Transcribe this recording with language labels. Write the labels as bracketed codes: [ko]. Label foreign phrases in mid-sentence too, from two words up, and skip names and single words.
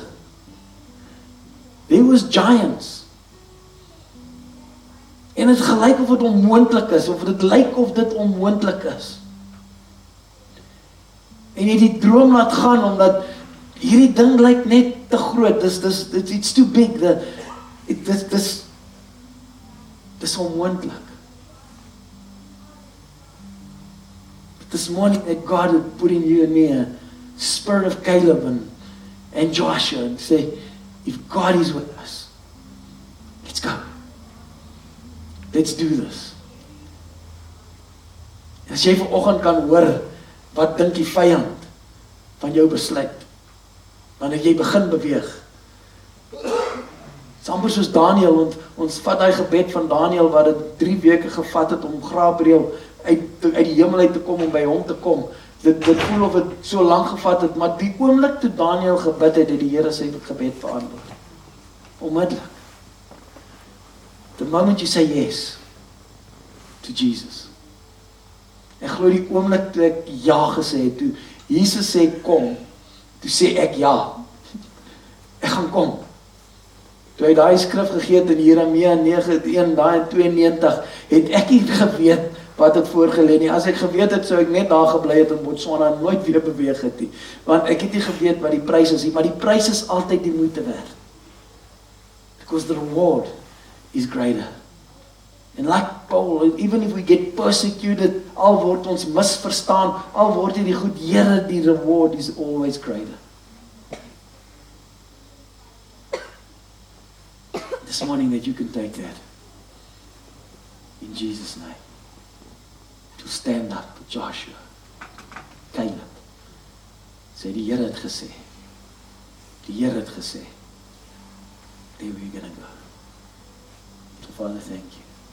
[en] There was giants. [af] En het gelyk of dit onmoontlik is, of dit lyk of dit onmoontlik is. En jy die droom laat gaan, omdat hierdie ding lyk net te groot, [en] it's too big, [af] dis onmoontlik. [en] This morning that God had put in you and me a spirit of Caleb and Joshua, and say, if God is with us, let's go. Let's do this. [af] En as jy vanoggend kan hoor, wat dink die vyand van jou besluit, wanneer jy begin beweeg. It's amper soos Daniel, ons vat die gebed van Daniel, wat het 3 weke gevat het, om Gabriël uit die hemel uit te kom, om by hom te kom. Dit voel of het so lang gevat het, maar die oomblik toe Daniel gebid het die Here sy gebed verantwoord. Onmiddellik. [en] The moment you say yes to Jesus. [af] Ek glo die oomblik toe ek ja gesê het, toe Jesus sê kom, toe sê ek ja. Ek gaan kom. Toe hy daai skrif gegee het in Jeremia 9:1, daai 92, het ek nie geweet wat het voorgelê nie. As ek geweet het, sou ek net daar gebly het in Botswana en nooit weer beweeg het nie. Want ek het nie geweet wat die prys is nie, maar die prys is altyd die moeite werd. [en] Because the reward is greater. And like Paul, even if we get persecuted, [af] al word ons misverstaan, al word hierdie goed, Here, die [en] reward is always greater. This morning that you can take that in Jesus' name. To stand up, Joshua, Caleb. [af] Sê die Here het gesê. Die Here het gesê. [en] There we're gonna go. So Father, thank you.